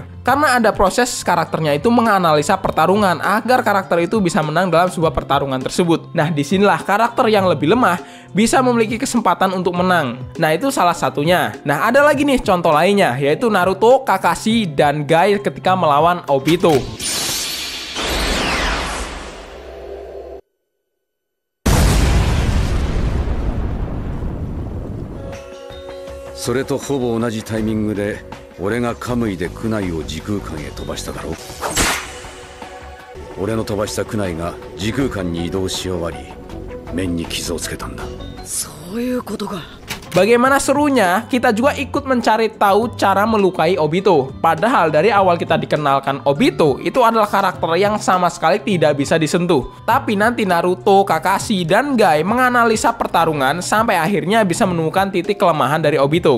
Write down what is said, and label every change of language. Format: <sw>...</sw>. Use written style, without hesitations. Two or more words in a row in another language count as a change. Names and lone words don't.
<id>Karena ada proses karakternya itu menganalisa pertarungan agar karakter itu bisa menang dalam sebuah pertarungan tersebut. Nah, disinilah karakter yang lebih lemah bisa memiliki kesempatan untuk menang. Nah, itu salah satunya. Nah, ada lagi nih contoh lainnya, yaitu Naruto, Kakashi, dan Guy ketika melawan Obito.</id> <ja>それとほぼ同じタイミングで俺がカムイでクナイを時空間へ飛ばしただろう。俺の飛ばしたクナイが時空間に移動し終わり面に傷をつけたんだ。そういうことか。</ja> <id>Bagaimana serunya, kita juga ikut mencari tahu cara melukai Obito. Padahal dari awal kita dikenalkan Obito, itu adalah karakter yang sama sekali tidak bisa disentuh. Tapi nanti Naruto, Kakashi, dan Guy menganalisa pertarungan sampai akhirnya bisa menemukan titik kelemahan dari Obito.</id>